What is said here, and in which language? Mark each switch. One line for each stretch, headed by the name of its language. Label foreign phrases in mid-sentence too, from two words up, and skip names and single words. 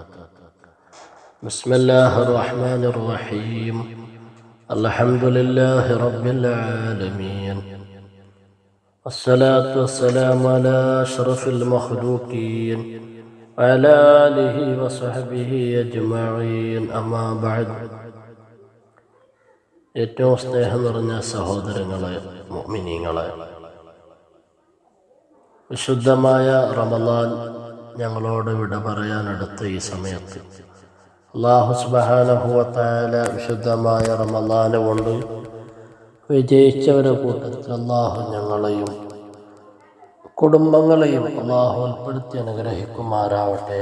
Arabic: بسم الله الرحمن الرحيم. الحمد لله رب العالمين، والصلاة والسلام على أشرف المخلوقين وعلى آله وصحبه أجمعين. أما بعد.
Malayalam: ഏറ്റവും സ്നേഹം നിറഞ്ഞ സഹോദരങ്ങളെ, മുഅ്മിനീങ്ങളെ, വിശുദ്ധമായ റമളാൻ ഞങ്ങളോട് വിട പറയാനടുത്ത ഈ സമയത്ത് അല്ലാഹു
Arabic: سبحانه وتعالى
Malayalam: വിശുദ്ധമായ റമളാനെ കൊണ്ട് വിജയിച്ചവരുടെ കൂട്ടത്തിൽ അല്ലാഹു ഞങ്ങളെയും കുടുംബങ്ങളെയും അല്ലാഹു ഉൾപ്പെടുത്തി അനുഗ്രഹിക്കുമാറാവട്ടെ.